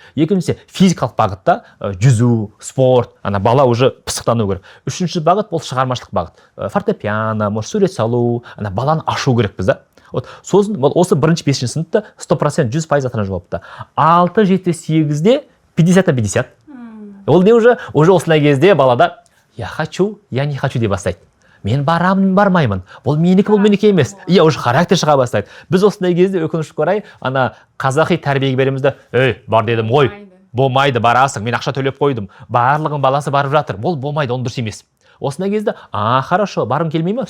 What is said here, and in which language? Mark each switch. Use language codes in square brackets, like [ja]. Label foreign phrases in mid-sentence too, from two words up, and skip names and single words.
[kk] Екіншісі физикалық бағытта, жүзу, спорт, бала уже пысықтану керек. Үшінші бағыт бұл шығармашылық бағыт. Фортепиано, сурет салу, баланы ашу керекпіз да. Сосын осы бірінші 5-ші сыныпта 100% 100% ата-ана жауапты. 6, 7, 8-де 50-50. Ол не уже осындай кезде балада [ru] я хочу, я не хочу [kk] деп бастайды. Мен барамын, бармаймын. Бұл менікі, бұл менікі емес. Уже характер шыға бастайды. Біз осындай кезде өкінішке орай қазақи тәрбиеге беремізді. Бар дедім ғой. Болмайды, барасың. Мен ақша төлеп қойдым. Барлығын баласы барып жатыр. Бұл болмайды, оны дұрыс емес. Осындай кезде, хорошо, барым келмей ме?